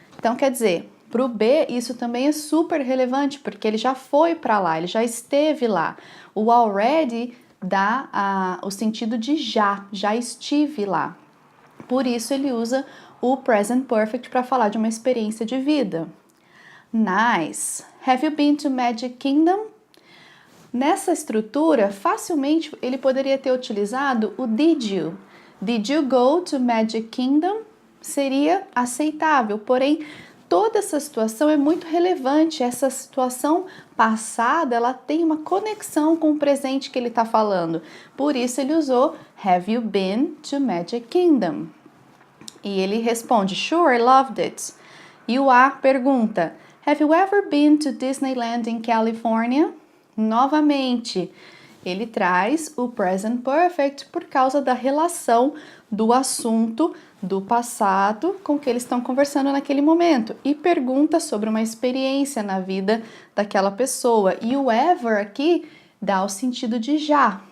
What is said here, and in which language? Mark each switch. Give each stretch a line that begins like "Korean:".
Portuguese: Então, quer dizer, para o B, isso também é super relevante, porque ele já foi para lá, ele já esteve lá. O already dá o sentido de já estive lá. Por isso ele usa o Present Perfect para falar de uma experiência de vida.
English: Nice! Have you been to Magic Kingdom?
Portuguese: Nessa estrutura, facilmente ele poderia ter utilizado o
English: did you. Did you go to Magic Kingdom?
Portuguese: Seria aceitável, porém toda essa situação é muito relevante. Essa situação passada, ela tem uma conexão com o presente que ele está falando. Por isso ele usou
English: Have you been to Magic Kingdom?
Portuguese: E ele responde
English: Sure, I loved it.
Portuguese: E o A pergunta
English: Have you ever been to Disneyland in California?
Portuguese: Novamente, ele traz o Present Perfect por causa da relação do assunto do passado com o que eles estão conversando naquele momento e pergunta sobre uma experiência na vida daquela pessoa. E o ever aqui dá o sentido de já.